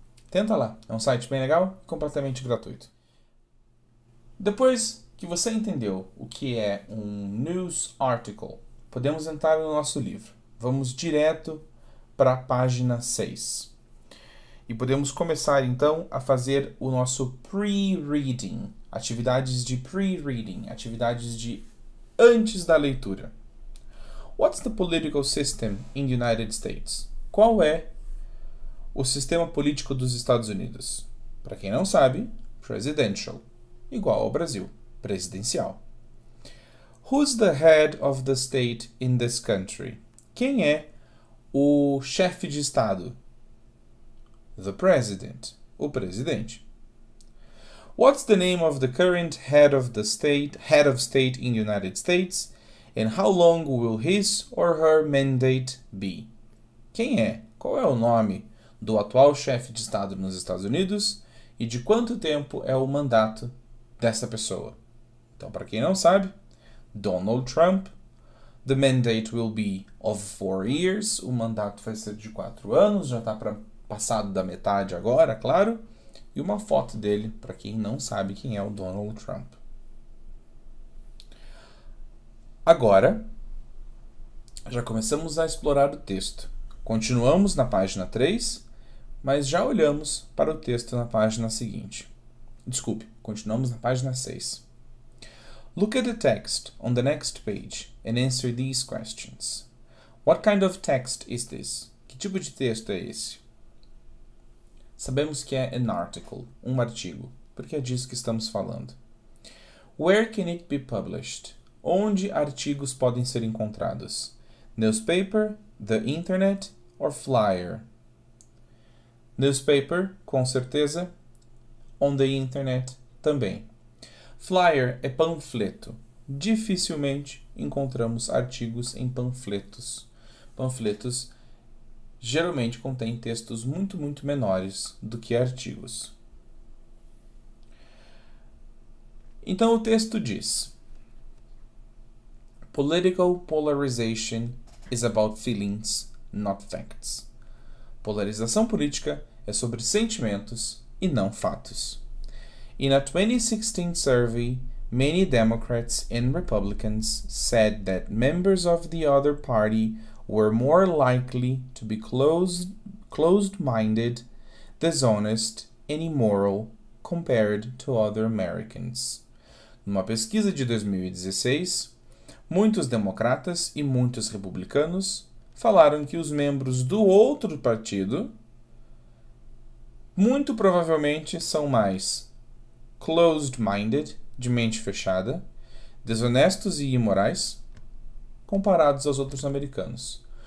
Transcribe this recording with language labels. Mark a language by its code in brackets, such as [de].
[pt] Tenta lá, é um site bem legal e completamente gratuito. Depois que você entendeu o que é um news article, podemos entrar no nosso livro. Vamos direto para a página 6. E podemos começar então a fazer o nosso pre-reading, atividades de pre-reading, atividades de antes da leitura. [en] What's the political system in the United States? [pt] Qual é o sistema político dos Estados Unidos? Para quem não sabe, presidential, igual ao Brasil, presidencial. [en] Who's the head of the state in this country? [pt] Quem é o chefe de estado? [en] The president, [pt] o presidente. [en] What's the name of the current head of state in the United States, and how long will his or her mandate be? [pt] Quem é? Qual é o nome do atual chefe de estado nos Estados Unidos e de quanto tempo é o mandato dessa pessoa? Então, para quem não sabe, Donald Trump. [en] The mandate will be of 4 years. [pt] O mandato vai ser de 4 anos, já está passado da metade agora, claro. E uma foto dele, para quem não sabe quem é o Donald Trump. Agora, já começamos a explorar o texto. Continuamos na página 3, mas já olhamos para o texto na página seguinte. Desculpe, continuamos na página 6. [en] Look at the text on the next page and answer these questions. What kind of text is this? [pt] Que tipo de texto é esse? Sabemos que é [en] an article, [pt] um artigo, porque é disso que estamos falando. [en] Where can it be published? [pt] Onde artigos podem ser encontrados? [en] Newspaper, the internet or flyer? Newspaper, [pt] com certeza. [en] On the internet, também. [pt] Flyer é panfleto. Dificilmente encontramos artigos em panfletos. Panfletos geralmente contêm textos muito menores do que artigos. Então o texto diz: [en] Political polarization is about feelings, not facts. [pt] Polarização política é sobre sentimentos e não fatos. [en] In a 2016 survey, many Democrats and Republicans said that members of the other party were more likely to be closed-minded, dishonest, and immoral compared to other Americans. [pt] Numa pesquisa de 2016, muitos democratas e muitos republicanos falaram que os membros do outro partido muito provavelmente são mais closed-minded, de mente fechada, desonestos e imorais, comparados aos outros americanos.